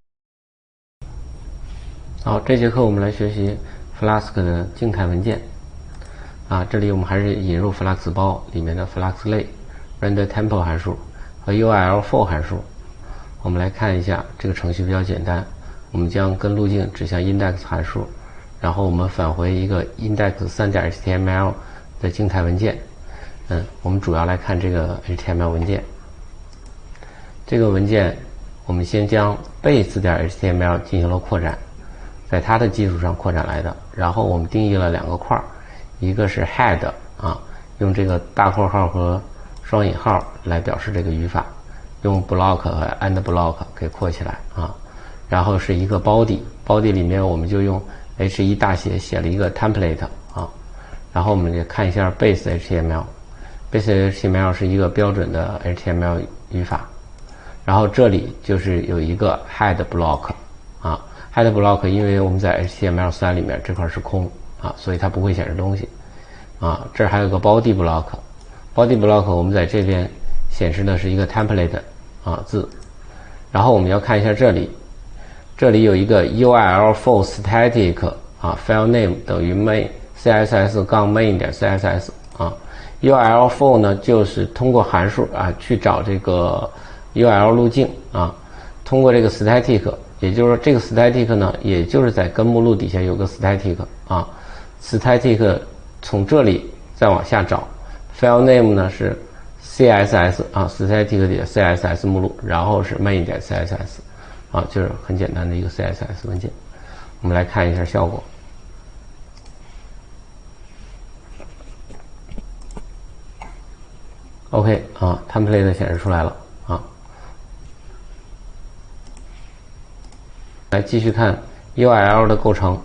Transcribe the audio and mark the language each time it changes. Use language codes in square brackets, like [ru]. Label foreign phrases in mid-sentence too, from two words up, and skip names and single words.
[zh] 好，这节课我们来学习 Flask 的静态文件这里我们还是引入 [en] Flux 包 [zh] 里面的 FluxLay、RenderTempo 函数和 URL_for 函数。我们来看一下这个程序比较简单，我们将根路径指向 index 函数，然后我们返回一个 index3.html 的静态文件。我们主要来看这个 HTML 文件。这个文件我们先将 base.html 进行了扩展，在它的基础上扩展来的。然后我们定义了2个块，一个是 head 用这个大括号和双引号来表示这个语法，用 block 和 [en] end block [zh] 给括起来然后是一个 body 里面我们就用 H1 大写写了一个 template 然后我们也看一下 [en] base HTML [zh] 是一个标准的 HTML 语法，然后这里就是有一个 [en] head block head block [zh] 因为我们在 HTML3 里面这块是空所以它不会显示东西这儿还有个 [en] body block [zh] 我们在这边显示的是一个 template 字，然后我们要看一下这里有一个 [en] URL_for static file name [zh] 等于 [en] main css-main.css [zh] URL_for 呢就是通过函数去找这个 URL 路径通过这个 static， 也就是说这个 static 呢也就是在根目录底下有个 static static 从这里再往下找 [en] file name [zh] 呢是 [en] CSS static [zh] 的 CSS 目录，然后是 main.css 就是很简单的一个 CSS 文件。我们来看一下效果。 [en] OK template [zh] 显示出来了来继续看 URL 的构成。